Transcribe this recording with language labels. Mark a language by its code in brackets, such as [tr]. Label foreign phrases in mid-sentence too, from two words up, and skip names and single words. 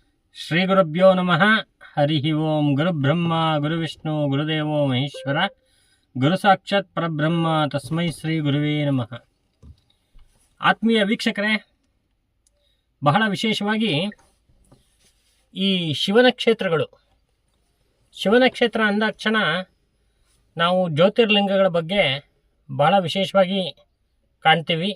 [sa] ಶ್ರೀ ಗುರುಭ್ಯೋ ನಮಃ. ಹರಿ ಓಂ. ಗುರುಬ್ರಹ್ಮ ಗುರುವಿಷ್ಣು ಗುರುದೇವೋ ಮಹೇಶ್ವರ, ಗುರು ಸಾಕ್ಷಾತ್ ಪರಬ್ರಹ್ಮ, ತಸ್ಮೈ ಶ್ರೀ ಗುರುವೇ ನಮಃ. [kn] ಆತ್ಮೀಯ ವೀಕ್ಷಕರೇ, ಬಹಳ ವಿಶೇಷವಾಗಿ ಈ ಶಿವನ ಕ್ಷೇತ್ರಗಳು, ಶಿವನ ಕ್ಷೇತ್ರ ಅಂದಾಕ್ಷಣ ನಾವು ಜ್ಯೋತಿರ್ಲಿಂಗಗಳ ಬಗ್ಗೆ ಬಹಳ ವಿಶೇಷವಾಗಿ ಕಾಣ್ತೀವಿ.